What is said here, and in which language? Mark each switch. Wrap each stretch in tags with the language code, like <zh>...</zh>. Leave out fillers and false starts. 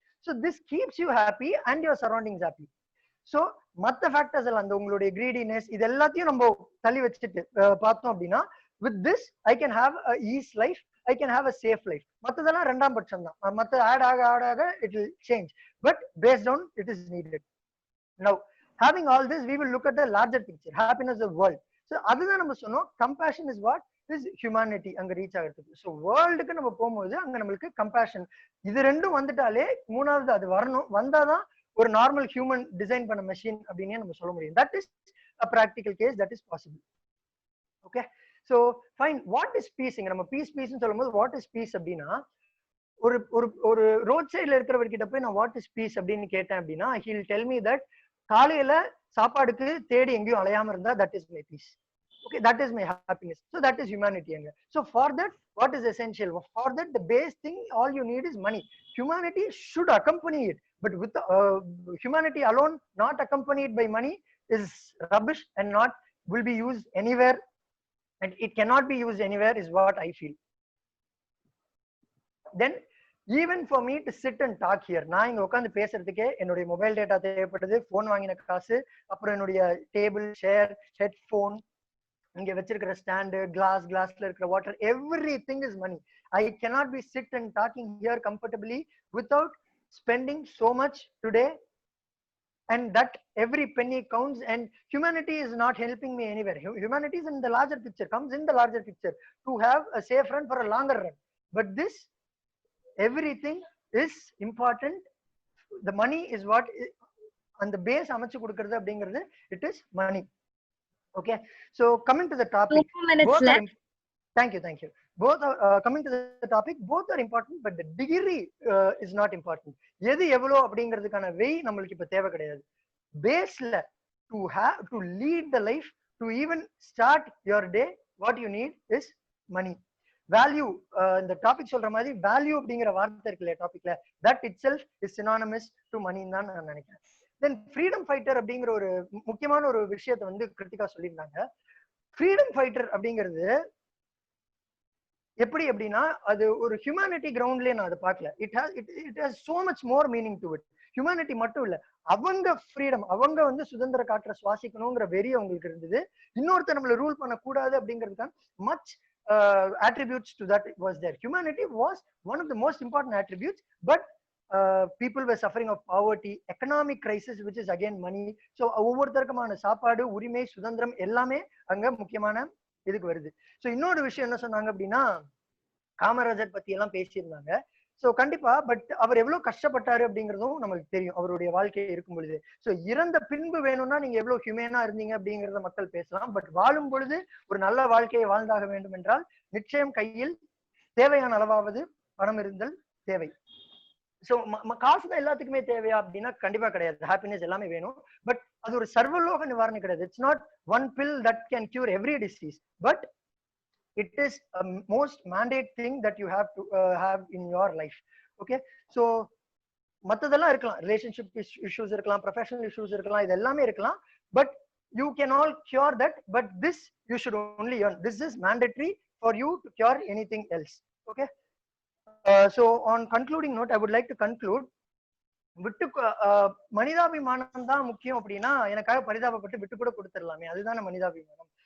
<en>So this keeps you happy and your surroundings happy. So</en> <ta>மற்ற factors எல்லாம் அந்த உங்களுடைய greediness இது எல்லாத்தையும் நம்ம தள்ளி வச்சுட்டு பார்த்தோம் அப்படின்னா,</ta> <en>with this I can have a ease life, I can have a safe life.</en> <ta>மற்றதெல்லாம் ரெண்டாம் பட்சம் தான்.</ta> <en>மற்ற ஆட் ஆக it will change, but based on it is needed. Now having all this, we will look at the larger picture, happiness of world. So</en> <ta>அதுதான் நம்ம சொன்னோம்,</ta> <en>compassion is what is humanity</en> <ta>அங்க ரீச் ஆகிறதுக்கு. So வேர்ல்டுக்கு நம்ம போகும்போது அங்க நம்மளுக்கு compassion இது ரெண்டும் வந்துட்டாலே, மூணாவது அது வரணும், வந்தாதான் ஒரு நார்மல் ஹியூமன் டிசைன் பண்ண மெஷின் அப்படின்னே நம்ம சொல்ல முடியும்.</ta> <en>That is a practical case, that is possible. Okay, so fine. What is peace?</en> <ta>நம்ம பீஸ்ன்னு சொல்லும்போது வாட் இஸ் பீஸ் அப்படின்னா, ஒரு ஒரு ஒரு ரோட் சைட்ல இருக்கிறவர்கிட்ட போய் நான் வாட் இஸ் பீஸ் அப்படின்னு கேட்டேன் அப்படின்னா,</ta> <en>he will tell me that</en> <ta>காலையில சாப்பாடுக்கு தேடி எங்கேயும் அலையாம இருந்தா</ta> <en>That is my peace. Okay, that is my happiness. So that is humanity. So for that, what is essential? For that, the base thing, all you need is money. Humanity should accompany it, but with humanity alone, not accompanied by money, is rubbish and not will be used anywhere, and it cannot be used anywhere, is what I feel. Then even for me to sit and talk here,</en> <ta>நான் இங்க உட்காந்து பேசுறதுக்கே என்னுடைய mobile data தேவைப்படுது, phone வாங்கின காசு, அப்புறம் என்னுடைய table, சேர், headphone, இங்க வச்சிருக்கிற ஸ்டாண்டு, கிளாஸ்ல இருக்கிற water,</ta> <en>everything is money. I cannot be sit and talking here comfortably without spending so much today, and that every penny counts, and humanity is not helping me anywhere. Humanity is in the larger picture, comes in the larger picture to have a safe run for a longer run. But this, everything is important. The money is what, and the base</en> <ta>அமைச்சு கொடுக்கிறது அப்படிங்கிறது,</ta> <en>it is money. Okay, so coming to the topic, 2 minutes left. Thank you. Both are coming to the topic, both are important, but the degree is not important.</en> <ta>எது எவ்வளோ அப்படிங்கிறதுக்கான வெய் நம்மளுக்கு இப்ப தேவை கிடையாது.</ta> <en>பேஸ்ல to lead the life, to even start your day, what you need is money.</en> <ta>Value, இந்த topic சொல்ற மாதிரி வேல்யூ அப்படிங்கிற வார்த்தை இருக்குல்ல டாபிக்ல,</ta> <en>that itself is synonymous to money</en> <ta>தான் நான் நினைக்கிறேன். தென் ஃப்ரீடம் ஃபைட்டர் அப்படிங்கிற ஒரு முக்கியமான ஒரு விஷயத்தை வந்து கிரிட்டிக்கா சொல்லியிருந்தாங்க. ஃப்ரீடம் ஃபைட்டர் அப்படிங்கிறது எப்படி அப்படின்னா, அது ஒரு ஹியூமனிட்டி கிரவுண்ட்லயே நான் அதை பார்க்கல.</ta> <en>It has so much more meaning to it.</en> <ta>Humanity மட்டும் இல்ல, அவங்க ஃப்ரீடம், அவங்க வந்து சுதந்திர காற்றை சுவாசிக்கணுங்கிற வெறி அவங்களுக்கு இருந்தது. இன்னொருத்தர் நம்மள ரூல் பண்ணக்கூடாது அப்படிங்கிறதுக்கான</ta> <en>Much attributes to that was there. Humanity was one of the most important attributes, but people were suffering of poverty, economic crisis, which is again money.</en> <ta>So ஒவ்வொருத்தருக்குமான சாப்பாடு, உரிமை, சுதந்திரம் எல்லாமே அங்க முக்கியமான இதுக்கு வருது. ஸோ இன்னொரு விஷயம் என்ன சொன்னாங்க அப்படின்னா, காமராஜர் பத்தி எல்லாம் பேசியிருந்தாங்க. ஸோ கண்டிப்பா, பட் அவர் எவ்வளவு கஷ்டப்பட்டாரு அப்படிங்கிறதும் நமக்கு தெரியும் அவருடைய வாழ்க்கை இருக்கும் பொழுது. ஸோ இறந்த பின்பு வேணும்னா நீங்க எவ்வளவு ஹியூமேனா இருந்தீங்க அப்படிங்கிறத மக்கள் பேசலாம், பட் வாழும் பொழுது ஒரு நல்ல வாழ்க்கையை வாழ்ந்தாக வேண்டும் என்றால் நிச்சயம் கையில் தேவையான அளவாவது பணம் இருந்தல் தேவை. ஸோ காசு தான் எல்லாத்துக்குமே தேவையா அப்படின்னா கண்டிப்பா கிடையாது. ஹாப்பினஸ் எல்லாமே வேணும், பட் அது ஒரு சர்வலோக நிவாரணம் கிடையாது.</ta> <en>It's not one pill that can cure every disease, but it is a most mandate thing that you have to have in your life. Okay, so</en> <ta>மத்ததெல்லாம் இருக்கலாம்,</ta> <en>Relationship issues இருக்கலாம், professional issues இருக்கலாம், இது எல்லாமே இருக்கலாம், but you can all cure that, but this you should only earn. This is mandatory for you to cure anything else. Okay, so on concluding note, I would like to conclude,</en> <ta>விட்டு மனிதாபிமானம் தான் முக்கியம் அப்படின்னா எனக்காக பரிதாபப்பட்டு விட்டு கூட கொடுத்துடலாமே, அதுதான மனிதாபிமானம்.</ta>